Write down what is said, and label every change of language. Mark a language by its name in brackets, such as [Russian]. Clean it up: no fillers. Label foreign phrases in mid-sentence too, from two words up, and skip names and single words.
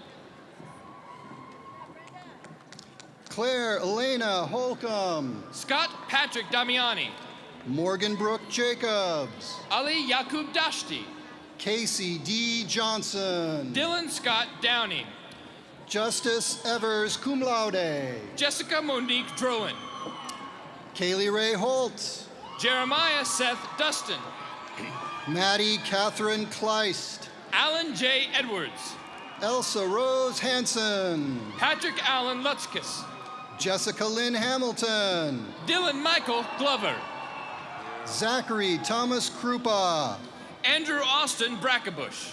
[English] Claire Elena Holcomb. Scott Patrick Damiani. Morgan Brooke Jacobs. Ali Yakub Dashti. Casey D. Johnson. Dylan Scott Downing. Justice Evers [Latin] cum laude. [English] Jessica Monique Drowan. Kaylee Ray Holt. Jeremiah Seth Dustin. Maddie Catherine Kleist. Alan J. Edwards. Elsa Rose Hansen. Patrick Allen Lutzkis. Jessica Lynn Hamilton. Dylan Michael Glover. Zachary Thomas Krupa. Andrew Austin Brackebush.